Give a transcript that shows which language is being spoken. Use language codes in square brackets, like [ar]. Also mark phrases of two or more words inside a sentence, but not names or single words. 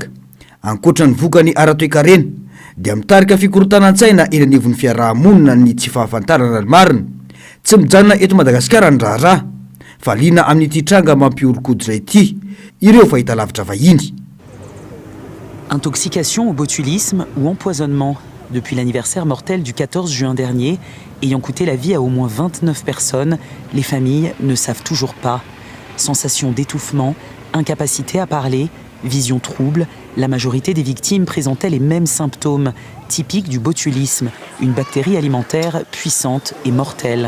[mg] Ankoatra ny vokany ara-toekarena dia mitarika fikorotana an-tsaina eny anivon'ny fiarahamonina ny tsy fahafantarana marina. Tsy mijanona eto Madagasikara ny raharaha fa lina amin'ity tranga mampiorokoditra ity ireo fahita lavitra vahiny. [fr] Intoxication au botulisme ou empoisonnement depuis l'anniversaire mortel du 14 juin dernier, ayant coûté la vie à au moins 29 personnes, les familles ne savent toujours pas. Sensation d'étouffement, incapacité à parler, vision trouble, la majorité des victimes présentaient les mêmes symptômes, typiques du botulisme, une bactérie alimentaire puissante et mortelle.